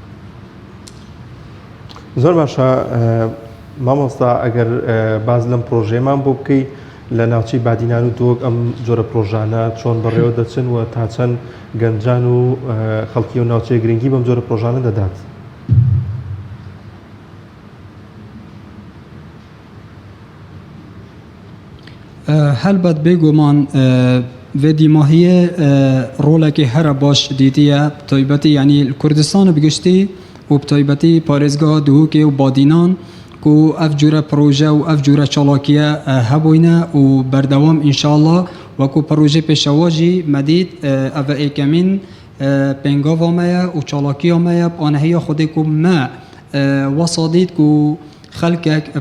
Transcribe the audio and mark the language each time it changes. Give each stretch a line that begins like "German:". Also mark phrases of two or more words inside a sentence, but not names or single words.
Central Kurdish: زۆر باشە مامۆستا ئەگەر باز لەم پرۆژەیەمان بۆ بکەی لە ناوچەی بادینان و دۆک ئەم جۆرە پرۆژانە چۆن بەڕێوە دەچن و تا چەند گەنجان و خەڵکی و ناوچەی گرنگی بەم جۆرە پرۆژانە دەدات.
Kurdish: هەلبەت بێگومان vê dîmahiyê rolekê here baş dîtiye taybetî yanî Kurdistanê bigiştî û bi taybetî parêzgeha Duhokê û Badînan ku ev cure proje û ev cure çalakiye hebûyne û berdewam înşallah wekû projê pêşewa jî medît ev êkemîn pêngava me ye û çalakiya me ye anehiya Xwedê ku me wesa dît ku xelkek bi